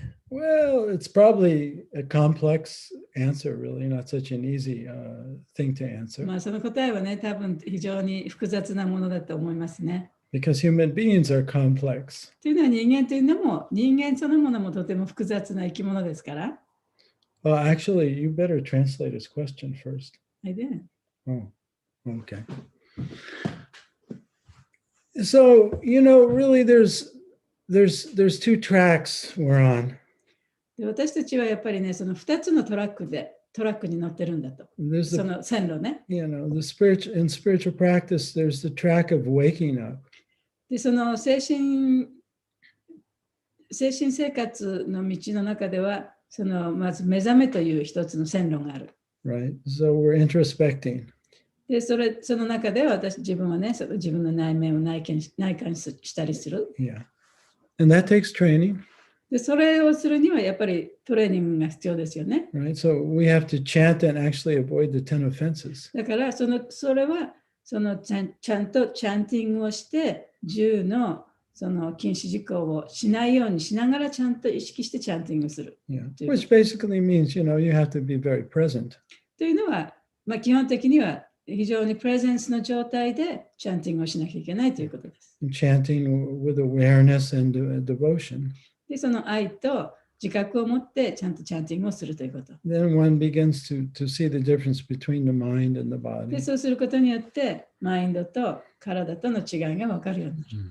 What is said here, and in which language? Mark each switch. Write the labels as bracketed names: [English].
[English] Well, it's probably a complex answer, really, not such an easy thing to answer. [Japanese] まあその答えはね、多分非常に複雑なものだと思いますね。 [English] Because human beings are complex. [Japanese] というのは人間というのも、人間そのものもとても複雑な生き物ですから。 [English] Well, actually, you better translate his question first. I did. Oh, okay. So, really there's two tracks we're on. [Japanese] で私たちはやっぱりね、その2つのトラックに乗ってるんだと。 [English] There's [Japanese] そ [English] the, [Japanese] の線路ね。 [English] in spiritual practice, there's the track of waking up. [Japanese] で、その精神生活の道の中では、そのまず目覚めという一つの線路がある。 [English] Right? So we're introspecting. [Japanese] で、その中では自分はね、その自分の内面を内観したりする。 [English] Yeah. And that takes training. [Japanese] で、それをするにはやっぱりトレーニングが必要ですよね。 [English] Right? So we have to chant and actually avoid the 10 offenses. [Japanese] だからそれはちゃんとチャンティングをして10のその禁止事項をしないようにしながらちゃんと意識してチャンティングする。 [English] Yeah. Which basically means, you have to be very present. [Japanese] というのは、基本的には非常にプレゼンスの状態でチャンティングをしなきゃいけないということです。 [English] Chanting with awareness and devotion. [Japanese] で、その愛と自覚を持ってちゃんとチャンティングをするということ。 [English] Then one begins to see the difference between the mind and the [Japanese] で、 [English] body. [Japanese] そうすることによってマインドと体との違いが分かるようになる。